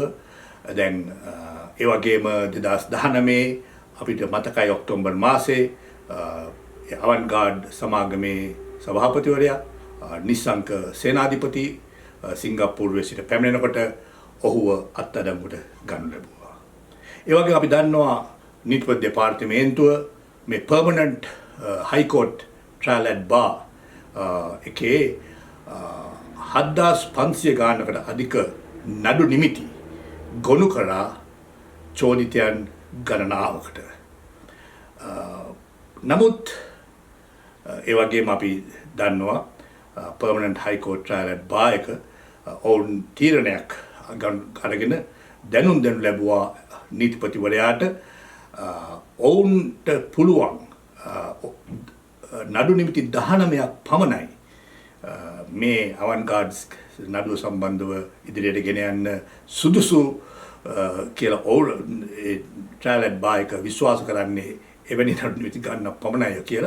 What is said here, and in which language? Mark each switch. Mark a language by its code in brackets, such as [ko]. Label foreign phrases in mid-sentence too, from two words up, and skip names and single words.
[si] දැන් ඒ වගේම 2019 අපිට මතකයි ඔක්තෝබර් මාසේ අවන්ගාඩ් සමාගමේ සභාපතිවරයා නිස්සංක සේනාධිපති සිංගප්පූරුවේ සිට පැමිණෙනකොට ඔහුව අත්අඩංගුවට ගන්න ලැබුවා. ඒ වගේම අපි දන්නවා නීතිපති දෙපාර්තමේන්තුව මේ [en] permanent high court trial at bar [si] එකේ 7500 ගානකට අධික නඩු නිමිති ගොනු කරා චෝදිතයන් ගණනාවකට. නමුත් ඒ වගේම අපි දන්නවා [en] permanent high court trial at bar [si] එක ඔවුන් තීරණයක් අරගෙන දැනුම් දෙනු ලැබුවා නීතිපතිවරයාට ඔවුන්ට පුළුවන් නඩු නිමිති 19ක් පමණයි මේ අවන්ගාඩ්ස් නඩුව සම්බන්ධව ඉදිරියට ගෙන යන්න සුදුසු කියලා ඔවුන් [en] trial at bar [si] එක විශ්වාස කරන්නේ එවැනි නඩු නිමිති ගන්න පමණයි කියලා.